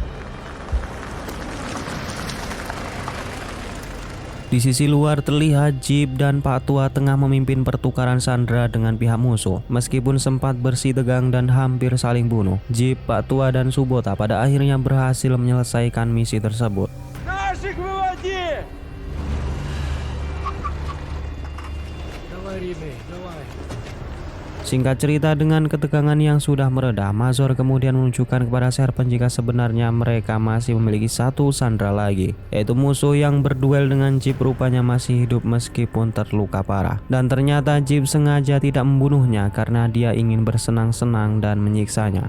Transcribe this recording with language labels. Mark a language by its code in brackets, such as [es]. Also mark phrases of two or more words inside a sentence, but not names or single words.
[id] Di sisi luar terlihat Jeep dan Pak Tua tengah memimpin pertukaran sandera dengan pihak musuh. Meskipun sempat bersih tegang dan hampir saling bunuh, Jeep, Pak Tua dan Subota pada akhirnya berhasil menyelesaikan misi tersebut. [ru] Наших выводи! Давай, Римей, давай. [id] Singkat cerita, dengan ketegangan yang sudah mereda, Mazur kemudian menunjukkan kepada Serpent jika sebenarnya mereka masih memiliki 1 sandera lagi, yaitu musuh yang berduel dengan Jeep rupanya masih hidup meskipun terluka parah. Dan ternyata Jeep sengaja tidak membunuhnya karena dia ingin bersenang-senang dan menyiksanya.